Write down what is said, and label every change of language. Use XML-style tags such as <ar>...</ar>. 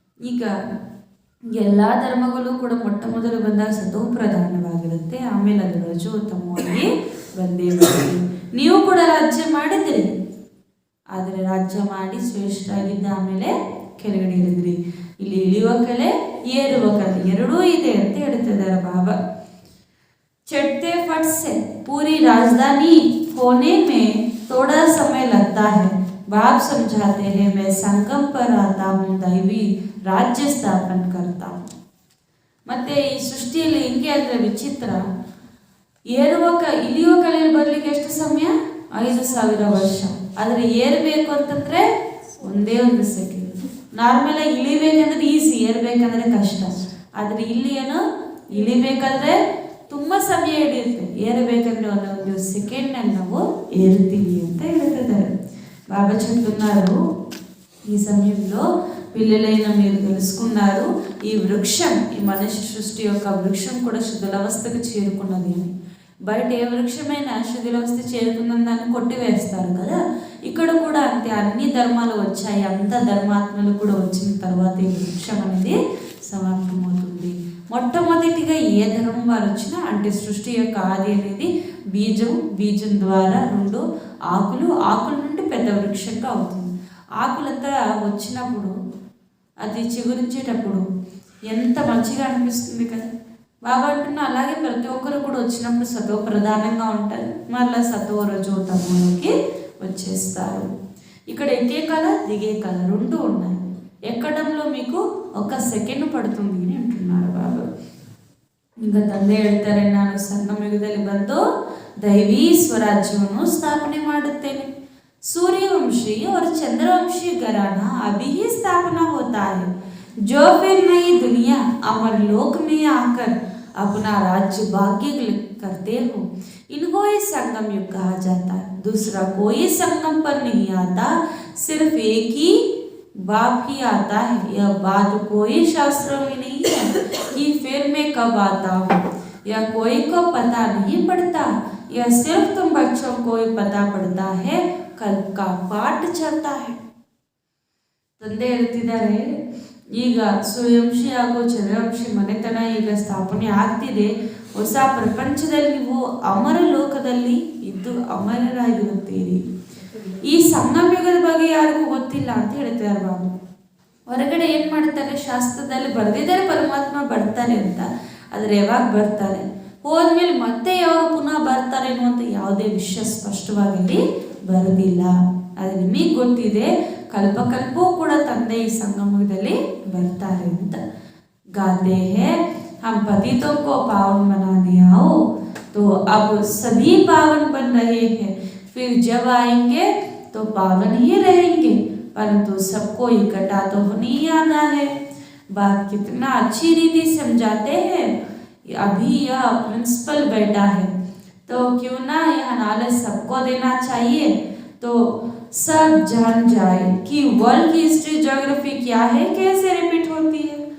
<kn>ಈಗ ಎಲ್ಲ ಧರ್ಮಗಳು ಕೂಡ ಮೊಟ್ಟ ಮೊದಲು ಬಂದಾಗ ಸತೋ ಪ್ರಧಾನವಾಗಿರುತ್ತೆ, ಆಮೇಲೆ ಅದು ರಜೋತ್ತಮವಾಗಿ ಬಂದೇ ಬರುತ್ತೆ. ನೀವು ಕೂಡ ರಾಜ್ಯ ಮಾಡಿದ್ರಿ, ಆದರೆ ರಾಜ್ಯ ಮಾಡಿ ಶ್ರೇಷ್ಠ ಆಗಿದ್ದ ಆಮೇಲೆ ಕೆಳಗಡೆ ಇಳಿದ್ರಿ. ಇಲ್ಲಿ ಇಳಿಯುವ ಕಲೆ ಏರುವ ಕಲೆ ಎರಡೂ ಇದೆ ಅಂತ ಹೇಳ್ತಿದ್ದಾರೆ ಬಾಬಾ.</kn> <hi>चढ़ते फट से पूरी राजधानी होने में थोड़ा समय लगता है. बाप समझाते हैं मैं संगम पर आता हूँ, दैवी राज्य स्थापन करता हूँ.</hi> <kn>ಮತ್ತೆ ಈ ಸೃಷ್ಟಿಯಲ್ಲಿ ಹಿಂಗೆ ಅಂದರೆ ವಿಚಿತ್ರ, ಇಳಿಯುವ ಕಲೆಯಲ್ಲಿ ಬರಲಿಕ್ಕೆ ಎಷ್ಟು ಸಮಯ? 5,000 ವರ್ಷ. ಆದರೆ ಏರಬೇಕು ಅಂತಂದ್ರೆ ಒಂದೇ ಒಂದು ಸೆಕೆಂಡ್. ನಾರ್ಮಲ್ ಆಗಿ ಇಳಿಬೇಕಂದ್ರೆ ಈಸಿ, ಏರ್ಬೇಕಂದ್ರೆ ಕಷ್ಟ. ಆದರೆ ಇಲ್ಲಿ ಏನು, ಇಳಿಬೇಕಾದ್ರೆ ತುಂಬಾ ಸಮಯ ಹಿಡಿಯುತ್ತೆ, ఏరಬೇಕಂದ್ರೆ ಒಂದೊಂದು ಸೆಕೆಂಡ್ನಲ್ಲಿ ನಾವು ఏరుತೀವಿ ಅಂತ ಹೇಳ್ತಿದ್ದಾರೆ బాబా.</kn> <te>చెప్తున్నారు ఈ సమయంలో పిల్లలైన మీరు తెలుసుకున్నారు, ఈ వృక్షం, ఈ మనిషి సృష్టి యొక్క వృక్షం కూడా శిథిలావస్థకు చేరుకున్నది అని. బయట ఏ వృక్షమైనా శిథిలావస్థ చేరుకున్న దాన్ని కొట్టివేస్తారు కదా, ఇక్కడ కూడా అంతే. అన్ని ధర్మాలు వచ్చాయి, అంత ధర్మాత్మలు కూడా వచ్చిన తర్వాత ఈ వృక్షం అనేది సమాప్తమవుతుంది. మొట్టమొదటిగా ఏ ధర్మం వారు వచ్చినా, అంటే సృష్టి యొక్క ఆది అనేది బీజం, బీజం ద్వారా 2 ఆకులు, ఆకుల నుండి పెద్ద వృక్షంగా అవుతుంది. ఆకులంతా వచ్చినప్పుడు, అది చిగురించేటప్పుడు ఎంత మంచిగా అనిపిస్తుంది కదా. బాబా అంటున్నా అలాగే ప్రతి ఒక్కరు కూడా వచ్చినప్పుడు సతో ప్రధానంగా ఉంటారు, మళ్ళీ సతో రజోతమలోకి వచ్చేస్తారు. ఇక్కడ ఎక్కే కళ, దిగే కళ 2 ఉన్నాయి. ఎక్కడంలో మీకు 1 సెకండ్ పడుతుంది అని అంటున్నారు బాబా. ఇంకా</te> <kn>ತಂದೆ ಹೇಳ್ತಾರೆ, ನಾನು ಸಂಗಮಯುಗದಲ್ಲಿ ಬಂದು ದೈವೀ ಸ್ವರಾಜ್ಯವನ್ನು ಸ್ಥಾಪನೆ ಮಾಡುತ್ತೇನೆ.</kn> <hi>सूर्यवंशी और चंद्रवंशी घराना अभी ही स्थापना होता है, जो फिर नई दुनिया अमर लोक में आकर अपना राज्य भाग्य करते हो, इनको ही संगम युग कहा जाता है. दूसरा कोई संगम पर नहीं आता, सिर्फ एक ही बाप ही आता है. यह बात कोई शास्त्रों में नहीं है कि फिर मैं कब आता हूँ, यह कोई को पता नहीं पड़ता. यह सिर्फ तुम बच्चों को ही पता पड़ता है, कल का पाठ चलता है.</hi> <kn>ತಂದೆ ಹೇಳ್ತಿದ್ದಾರೆ, ಈಗ ಸೂರ್ಯವಂಶಿ ಹಾಗೂ ಚಂದ್ರವಂಶಿ ಮನೆತನ ಈಗ ಸ್ಥಾಪನೆ ಆಗ್ತಿದೆ. ಹೊಸ ಪ್ರಪಂಚದಲ್ಲಿ ನೀವು ಅಮರ ಲೋಕದಲ್ಲಿ ಇದ್ದು ಅಮರರಾಗಿರುತ್ತೀರಿ. ಈ ಸಂಗಮಯುಗದ ಬಗ್ಗೆ ಯಾರಿಗೂ ಗೊತ್ತಿಲ್ಲ ಅಂತ ಹೇಳ್ತಾರೆ ಬಾಬು. ಹೊರಗಡೆ ಏನು ಮಾಡ್ತಾರೆ, ಶಾಸ್ತ್ರದಲ್ಲಿ ಬರೆದಿದ್ದಾರೆ ಪರಮಾತ್ಮ ಬರ್ತಾರೆ ಅಂತ, ಆದರೆ ಯಾವಾಗ ಬರ್ತಾರೆ, ಹೋದ್ಮೇಲೆ ಮತ್ತೆ ಯಾವಾಗ ಪುನಃ ಬರ್ತಾರೆ ಅನ್ನುವಂಥ ಯಾವುದೇ ವಿಷಯ ಸ್ಪಷ್ಟವಾಗಿ ಬರೋದಿಲ್ಲ. ಅದು ನಿಮಗೆ ಗೊತ್ತಿದೆ, ಕಲ್ಪಕಲ್ಪವೂ ಕೂಡ ತಂದೆ ಈ ಸಂಗಮದಲ್ಲಿ ಬರ್ತಾರೆ ಅಂತ.</kn> <hi>ಗಾತೆ ಹೇ हम पतितों को पावन बनाने आओ, तो अब सभी पावन बन रहे हैं, फिर जब आएंगे तो पावन ही रहेंगे, परंतु सबको इकट्ठा तो नहीं आना है. बात कितना अच्छी रीति समझाते हैं. अभी यह प्रिंसिपल बैठा है, तो क्यों ना यह नॉलेज सबको देना चाहिए, तो सब जान जाए कि वर्ल्ड की हिस्ट्री ज्योग्राफी क्या है, कैसे रिपीट होती है.</hi>